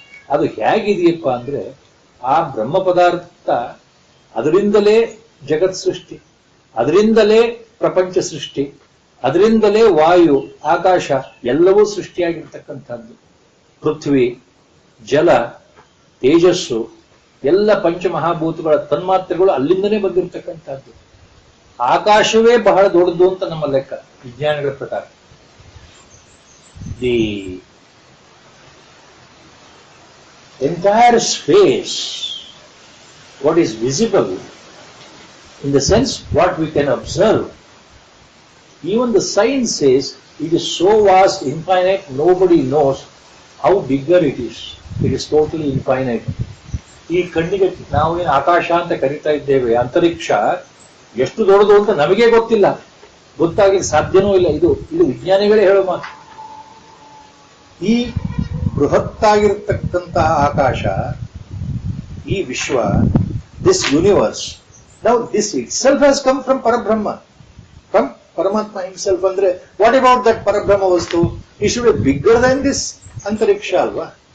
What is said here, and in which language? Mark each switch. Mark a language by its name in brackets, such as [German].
[Kannada] ಅದು ಹೇಗಿದೆಯಪ್ಪ ಅಂದ್ರೆ, ಆ ಬ್ರಹ್ಮ ಪದಾರ್ಥ ಅದರಿಂದಲೇ ಜಗತ್ ಸೃಷ್ಟಿ, ಅದರಿಂದಲೇ ಪ್ರಪಂಚ ಸೃಷ್ಟಿ, ಅದರಿಂದಲೇ ವಾಯು ಆಕಾಶ ಎಲ್ಲವೂ ಸೃಷ್ಟಿಯಾಗಿರ್ತಕ್ಕಂಥದ್ದು. ಪೃಥ್ವಿ, ಜಲ, ತೇಜಸ್ಸು ಎಲ್ಲ ಪಂಚಮಹಾಭೂತಗಳ ತನ್ಮಾತ್ರೆಗಳು ಅಲ್ಲಿಂದನೇ ಬಂದಿರತಕ್ಕಂಥದ್ದು. ಆಕಾಶವೇ ಬಹಳ ದೊಡ್ಡದು ಅಂತ ನಮ್ಮ ಲೆಕ್ಕ ವಿಜ್ಞಾನಿಗಳ ಪ್ರಕಾರ. [English] The entire space, what is visible, in the sense what we can observe, even the science says it is so vast, infinite, nobody knows how bigger it is. It is totally infinite. [Kannada] ಈ ಕಣ್ಣಿಗೆ ನಾವೇನು ಆಕಾಶ ಅಂತ ಕರೀತಾ ಇದ್ದೇವೆ, ಅಂತರಿಕ್ಷ ಎಷ್ಟು ದೊಡ್ಡದು ಅಂತ ನಮಗೆ ಗೊತ್ತಿಲ್ಲ, ಗೊತ್ತಾಗಲಿಕ್ಕೆ ಸಾಧ್ಯನೂ ಇಲ್ಲ. ಇದು ವಿಜ್ಞಾನಿಗಳೇ ಹೇಳೋ ಮಾತು. ಈ ಬೃಹತ್ತಾಗಿರ್ತಕ್ಕಂತಹ ಆಕಾಶ, ಈ ವಿಶ್ವ, [English] this universe, now this itself has come from Parabrahma, from Paramatma himself. [Kannada] Andre, [English] what about that Parabrahma vastu? It should be bigger than this antariksha, alva?